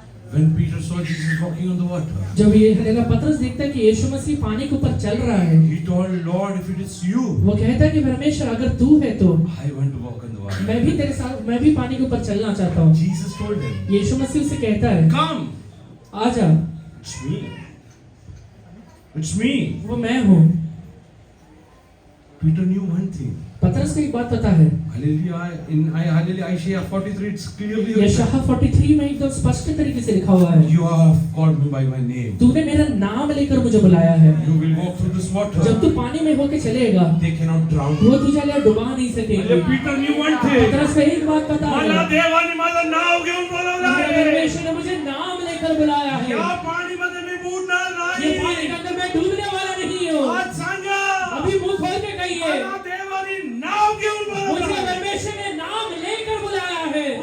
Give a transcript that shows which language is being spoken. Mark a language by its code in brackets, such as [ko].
[en] When Peter saw Jesus walking on the water, [hi] जब ये हलेला पतरस देखता है कि यीशु मसीह पानी के ऊपर चल रहा है [en] he told, Lord, if it is you, [hi] वो कहता है कि परमेश्वर अगर तू है तो [en] I want to walk on the water. [hi] मैं भी तेरे साथ मैं भी पानी के ऊपर चलना चाहता हूँ [en] Jesus told him, [hi] यीशु मसीह से कहता है [en] come. [hi] आजा [en] It's me. It's me. [hi] वो मैं हूँ [en] Peter knew one thing. [hi] पतरस को एक बात पता है [en] Hallelujah. Hallelujah, Isaiah 43, it's clearly written. [hi] यशायाह 43 में एकदम स्पष्ट तरीके से लिखा हुआ है [en] You have called me by my name. [hi] तूने मेरा नाम लेकर मुझे बुलाया है [en] You will walk through this water. [hi] जब तू पानी में होके चलेगा [en] They cannot drown you. [hi] वो तुझे ले डुबा नहीं सकेंगे [en] Peter knew one thing. [hi] पतरस को एक बात पता है [mr] मला देवाने माझं नाव घेऊन बोलावलं [hi] मेरे [mr] आहे. [hi] परमेश्वर ने मुझे नाम लेकर बुलाया है [mr] या पाणीमध्ये मी बुडणार [hi] ये [mr] नाही. [hi] पानी के अंदर मैं डूबने वाला नहीं हूँ [mr] आज सांगा. [hi] अभी मुंह खोल के कहिए [mr] मला देवाने नाव घेऊन [hi] मुझे [mr] बोलावलं आहे. [hi] परमेश्वर ने नाम लेकर बुलाया है